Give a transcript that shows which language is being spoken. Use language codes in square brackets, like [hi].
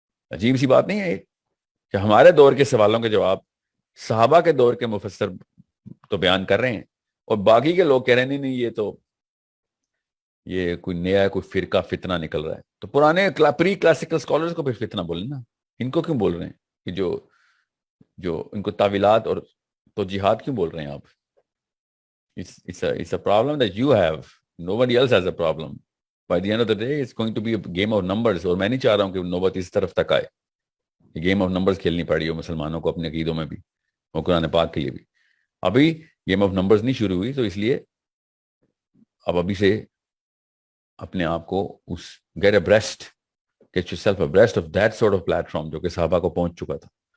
[hi] अजीब सी बात नहीं है कि हमारे दौर के सवालों के जवाब सहाबा के दौर के मुफस्सर तो बयान कर रहे हैं और बाकी के लोग कह रहे हैं नहीं ये कोई नया कोई फिरका फितना निकल रहा है। तो पुराने प्री क्लासिकल स्कॉलर्स को फिर फितना बोले ना, इनको क्यों बोल रहे हैं कि जो इनको ताविलात और तो जिहाद क्यों बोल रहे हैं आप? [en] It's a problem that you have. Nobody else has a problem. By the end of the day, it's going to be a game of numbers. [hi] और मैं नहीं चाह रहा हूँ कि नौबत इस तरफ तक आए। ये गेम ऑफ नंबर्स खेलनी पड़ी हो मुसलमानों को अपने अकीदों में भी और कुरान पाक के लिए भी। अभी गेम ऑफ नंबर्स नहीं शुरू हुई, तो इसलिए अब अभी से अपने आप को उस [en] get yourself abreast of that sort of platform [hi] जो कि सहाबा को पहुंच चुका था।